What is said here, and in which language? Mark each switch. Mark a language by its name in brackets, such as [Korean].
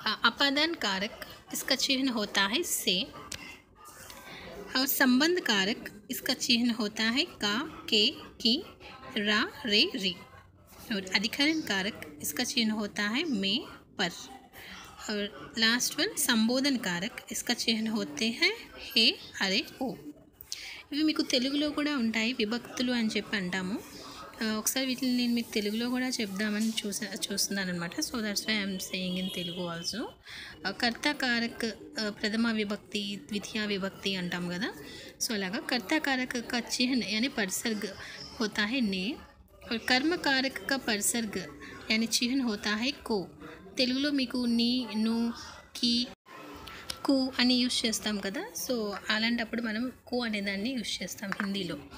[Hindi] अपादान कारक, इसका चिन्ह होता है से। और संबंध कारक, इसका चिन्ह होता है का, के, की, रा, रे, री। और अधिकरण कारक, इसका चिन्ह होता है में, पर। और लास्ट वन संबोधन कारक, इसका चिन्ह होते हैं हे, अरे, ओ। [Telugu] ఇవి మీకు తెలుగులో కూడా ఉంటాయి, విభక్తులు అని చెప్పి అంటాము। ఒకసారి వీటిని నేను మీకు తెలుగులో కూడా చెప్దామని చూస్తున్నాను అనమాట। [English] So that's why I'm saying in Telugu also. [Hindi] कर्ता कारक प्रथमा विभक्ति, द्वितीया विभक्ति [Telugu] अंटाम कदा। [Hindi] सो అలాగా कर्ता कारक का चिन्ह यानी परसर्ग होता है ने। और कर्म कारक का परसर्ग यानी चिन्ह होता है को। [Telugu] తెలుగులో మీకు నీ, ను, की, కు అని యూజ్ చేస్తాం కదా। సో అలాంటప్పుడు మనం కు అనే దాన్ని యూజ్ చేస్తాం హిందీలో।